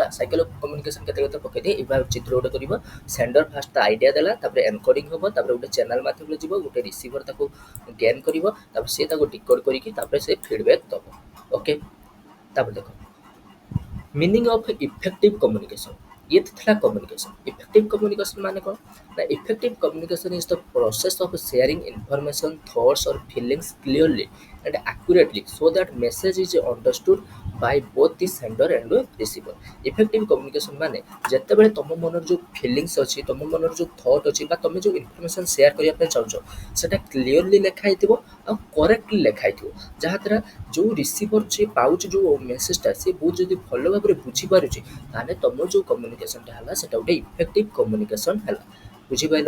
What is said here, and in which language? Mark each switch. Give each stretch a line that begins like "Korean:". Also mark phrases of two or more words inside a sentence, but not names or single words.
English: cycle of communication
Odia: କେତେ କେତେ ପକେଇ ଦିଏ। ଏবার ଚିତ୍ର ଗୋଟେ କରିବ,
English: sender first
Odia: ତା ଆଇଡ଼ିଆ ଦେଲା, ତାପରେ ଏନକୋଡ଼ିଂ ହେବ, ତାପରେ ଗୋଟେ ଚ୍ୟାନେଲ୍ ମାଧ୍ୟମରେ ଯିବ, ଗୋଟେ ରିସିଭର ତାକୁ ଗେନ୍ କରିବ, ତାପରେ ସେ ତାକୁ ଡିକୋଡ୍ କରିକି ତାପରେ ସେ ଫିଡ଼ବ୍ୟାକ୍ ଦେବ। ଓକେ, ତାପରେ ଦେଖ
English: meaning of effective communication.
Hindi: ये था
English: communication. effective communication
Odia: ମାନେ କଣ ନା,
English: effective communication is the process of sharing information, thoughts और feelings clearly and accurately so that message is understood by both the sender and the receiver. Effective communication
Odia: ମାନେ ଯେତେବେଳେ ତମ ମନର ଯୋଉ ଫିଲିଙ୍ଗସ୍ ଅଛି, ତମ ମନର ଯୋଉ ଥଟ୍ ଅଛି ବା ତମେ ଯୋଉ
English: information share
Odia: କରିବା ପାଇଁ ଚାହୁଁଛ ସେଟା କ୍ଲିୟରଲି ଲେଖା ହେଇଥିବ ଆଉ କରେକ୍ଟଲି ଲେଖା ହେଇଥିବ, ଯାହାଦ୍ୱାରା ଯୋଉ ରିସିଭର ଯିଏ ପାଉଛି ଯୋଉ ମେସେଜଟା ସିଏ ବହୁତ ଯଦି ଭଲ ଭାବରେ ବୁଝିପାରୁଛି ତାହେଲେ ତମର ଯୋଉ କମ୍ୟୁନିକେସନଟା ହେଲା ସେଟା ଗୋଟେ
English: effective communication
Odia: ହେଲା। ବୁଝିପାରିଲ?